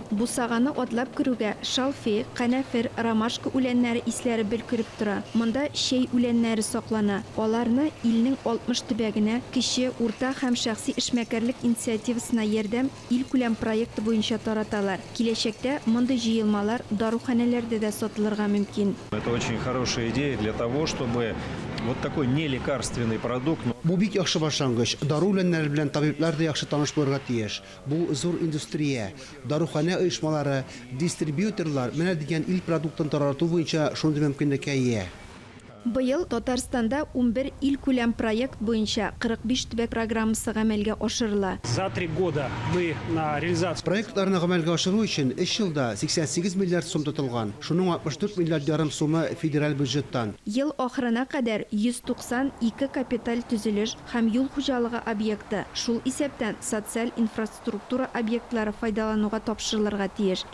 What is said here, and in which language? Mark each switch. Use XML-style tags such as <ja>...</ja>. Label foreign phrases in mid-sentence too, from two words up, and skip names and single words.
<tt>Бусаганы атлап күрүгә шалфей, канәфер, ромашка үләннәре исләре белкереп тора. Монда шәй үләннәре саклана. Аларны илнең 60 төбәгенә кече, урта һәм шәхси эшмәкәрлек инициативасына ярдәм ил күләм проекты буенча тараталар. Киләчәктә мондый җыелмалар даруханәләрдә дә сатылырга мөмкин.</tt> <ru>Это очень хорошая идея для того, чтобы вот такой нелекарственный продукт.</ru> <tt>Бу бик яхшы башлангыч. Дару үләннәре белән табиблар да яхшы таныш булырга тиеш. Бу зур индустрия, дарухана оешмалары, дистрибьюторлар менә дигән ил продуктын тарату буенча шундый мөмкинлеккә ия. Быел Татарстанда 11 ил күләм проект буенча 45 төбәк программасы гамәлгә ашырыла.</tt> <ru>За 3 года мы на реализацию</ru> <tt>Проектларны гамәлгә ашыру өчен 3 елда 88 миллиард сум тотылган. Шуның 64 миллиард ярым сумы федераль бюджеттан. Ел ахырына кадәр 192 капиталь төзелеш һәм юл хуҗалыгы объекты. Шул исәптән социаль инфраструктура объектлары файдалануга тапшырылырга тиеш.</tt>